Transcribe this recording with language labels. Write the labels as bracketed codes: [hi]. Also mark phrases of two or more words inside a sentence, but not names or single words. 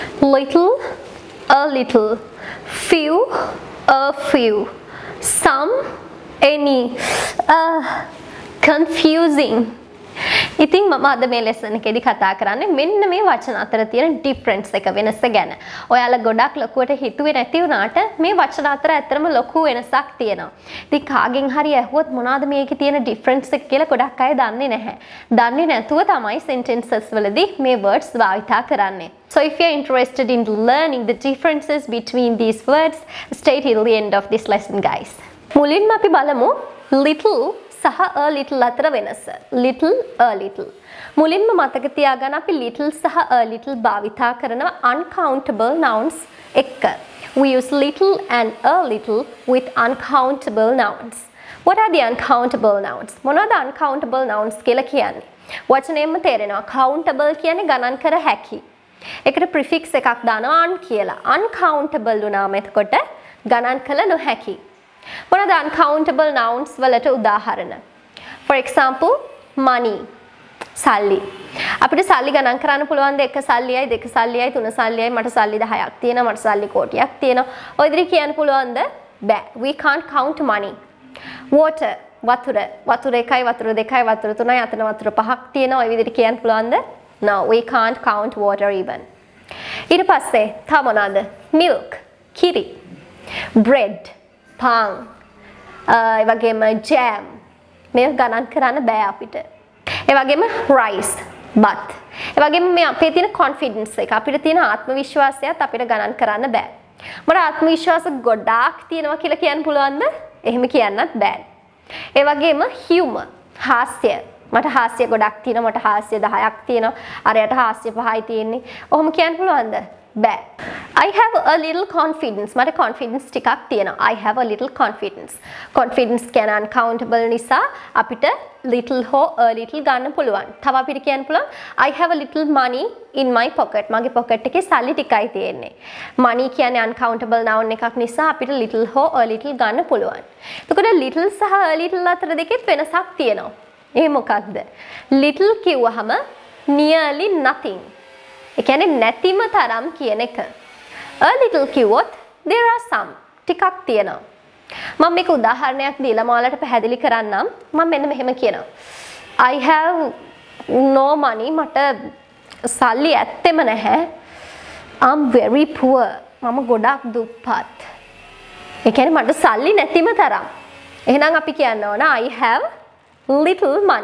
[en] little, a little, few, a few, some, any, confusing. [si] ඉතින් මම අද මේ ලෙසන් එකේදී කතා කරන්නේ මෙන්න මේ වචන අතර තියෙන ඩිෆරන්ස් එක වෙනස ගැන. ඔයාලා ගොඩක් ලොකුවට හිතුවේ නැති වුණාට මේ වචන අතර ඇත්තටම ලොකු වෙනසක් තියෙනවා. ඉතින් කාගෙන් හරි ඇහුවොත් මොනවද මේකේ තියෙන ඩිෆරන්ස් එක කියලා ගොඩක් අය දන්නේ නැහැ. දන්නේ නැතුව තමයි sentences වලදී මේ words භාවිතා කරන්නේ. [en] So if you are interested in learning the differences between these words, stay till the end of this lesson guys. [si] මුලින්ම අපි බලමු little සහ [en] a little [si] අතර වෙනස. [en] little, a little. [si] මුලින්ම මතක තියාගන්න අපි little සහ [en] a little [si] භාවිතා කරනවා [en] uncountable nouns [si] එක්ක. [en] We use little and a little with uncountable nouns. What are the uncountable nouns? [si] මොනවද [en] uncountable nouns [si] කියලා කියන්නේ? වචනයෙන්ම තේරෙනවා. countable කියන්නේ ගණන් කර හැකි. ඒකට prefix එකක් දානවා un කියලා. uncountable වුණාම එතකොට ගණන් කළ නොහැකි. මොනවද [en] uncountable nouns [si] වලට උදාහරණ? [en] For example, money. [si] සල්ලි. අපිට සල්ලි ගණන් කරන්න පුළුවන් ද 1 සල්ලියයි 2 සල්ලියයි 3 සල්ලියයි මට සල්ලි 10ක් තියෙනවා මට සල්ලි කෝටියක් තියෙනවා. ඔය විදිහට කියන්න පුළුවන්ද? බෑ. [en] We can't count money. Water. [si] වතුර. වතුර 1යි වතුර 2යි වතුර 3යි අතන වතුර 5ක් තියෙනවා. ඔය විදිහට කියන්න පුළුවන්ද? [en] No, we can't count water even. [si] ඊට පස්සේ තව මොනවාද? Milk. කිරි. Bread. පාන් ඒ වගේම jam මේක ගණන් කරන්න බෑ අපිට. ඒ වගේම [en] rice but [si] ඒ වගේම මේ අපේ තියෙන confidence එක අපිට තියෙන ආත්ම විශ්වාසයත් අපිට ගණන් කරන්න බෑ. මට ආත්ම විශ්වාස ගොඩාක් තියෙනවා කියලා කියන්න පුළුවන්ද? එහෙම කියන්නත් බෑ. ඒ වගේම humor හාස්‍ය මට හාස්‍ය ගොඩක් තියෙනවා මට හාස්‍ය 10ක් තියෙනවා අරයට හාස්‍ය 5යි තියෙන්නේ. ඔහොම කියන්න පුළුවන්ද? බෑ. [en] I have a little confidence. [si] මට confidence ටිකක් තියෙනවා. [en] I have a little confidence. [si] Confidence කියන uncountable නිසා අපිට little හෝ [en] a little [si] ගන්න පුළුවන්. තව අපිට කියන්න පුළුවන් [en] I have a little money in my pocket. [si] මගේ pocket එකේ සල්ලි ටිකයි තියෙන්නේ. money කියන්නේ [en] uncountable noun [si] එකක් නිසා අපිට little හෝ [en] a little [si] ගන්න පුළුවන්. එතකොට little සහ [en] a little [si] අතර දෙකෙත් වෙනසක් තියෙනවා. ඒ මොකක්ද? [en] little [si] කිව්වහම [en] nearly nothing. [si] ඒ කියන්නේ නැතිම තරම් කියන එක. [en] A little කිව්වොත් there are some [si] ටිකක් තියෙනවා. මම මේක උදාහරණයක් දීලා ඔයාලට පැහැදිලි කරන්නම්. මම මෙන්න මෙහෙම කියනවා. [en] I have no money. [si] මට සල්ලි ඇත්තෙම නැහැ. [en] I'm very poor. [si] මම ගොඩක් දුප්පත්. ඒ කියන්නේ මට සල්ලි නැතිම තරම්. එහෙනම් අපි කියන්න ඕන [en] I have little money.